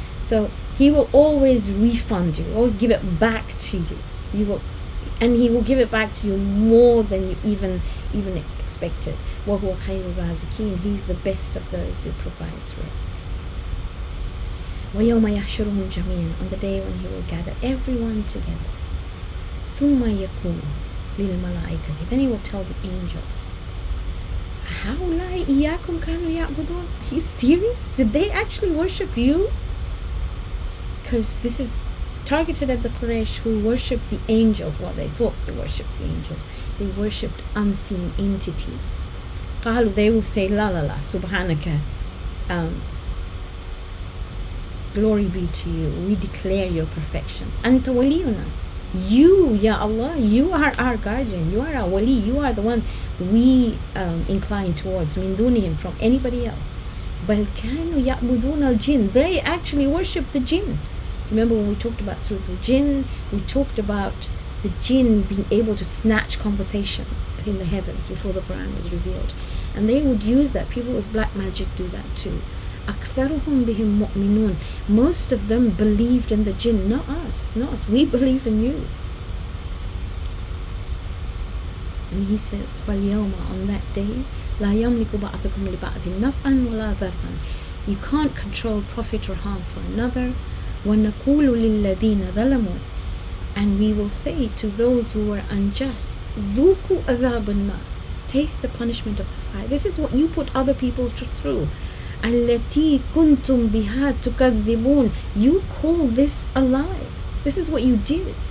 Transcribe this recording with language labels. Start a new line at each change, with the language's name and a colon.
English: So he will always refund you, always give it back to you. And he will give it back to you more than you even expected.
Arabic: وَهُوَ خَيْرُ الرَّازِقِينَ.
English: He's the best of those who provides rest.
Arabic: وَيَوْمَ يَحْشُرُهُمْ جَمِيعًا,
English: on the day when he will gather everyone together.
Arabic: ثُمَّ يَقُولُ لِلْمَلَائِكَةِ,
English: then he will tell the angels,
Arabic: هَؤُلَاءِ إِيَّاكُمْ كَانُوا يَعْبُدُونَ.
English: Are you serious? Did they actually worship you? Because this is targeted at the Quraysh who worshipped the angels. Well, they thought they worshipped the angels. They worshipped unseen entities.
Arabic: قالوا,
English: they will say, la la la, subhanaka, glory be to you, we declare your perfection.
Arabic: Anta waliyuna,
English: you, Ya Allah, you are our guardian, you are our wali, you are the one we incline towards,
Arabic: min dunihim,
English: from anybody else.
Arabic: Bal kanu ya'budun al-jinn,
English: they actually worship the jinn. Remember when we talked about Surah Al-Jinn, we talked about the jinn being able to snatch conversations in the heavens before the Quran was revealed. And they would use that. People with black magic do that too.
Arabic: أَكْثَرُهُمْ بِهِمْ مُؤْمِنُونَ.
English: Most of them believed in the jinn, not us. We believe in you. And he says,
Arabic: فَالْيَوْمَ,
English: on that day,
Arabic: لَا يَمْلِكُ بَعْضُكُمْ لِبَعْضٍ نَفْعًا وَلَا ضَرًّا.
English: You can't control profit or harm for another.
Arabic: وَنَقُولُ لِلَّذِينَ ظَلَمُوا,
English: and we will say to those who were unjust,
Arabic: ذُوقُوا عَذَابَ النَّارِ,
English: taste the punishment of the fire. This is what you put other people through.
Arabic: الَّتِي كُنْتُمْ بِهَا تُكَذِّبُونَ.
English: You call this a lie. This is what you did.